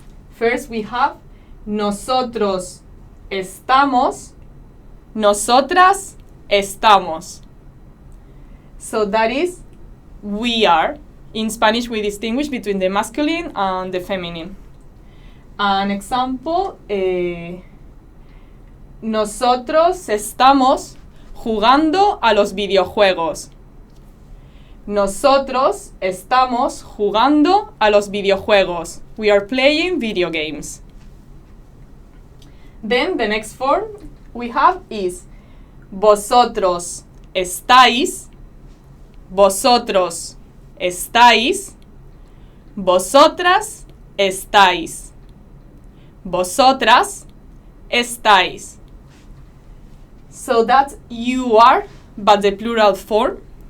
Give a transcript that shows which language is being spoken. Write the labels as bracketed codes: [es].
[en] First we have [es] nosotros estamos, nosotras estamos. [en] So that is we are. In Spanish we distinguish between the masculine and the feminine. An example, [es] nosotros estamos jugando a los videojuegos. Nosotros estamos jugando a los videojuegos. [en] We are playing video games. Then the next form we have is [es] vosotros estáis, vosotros estáis, vosotras estáis, vosotras estáis. [en] So that's you are, but the plural form.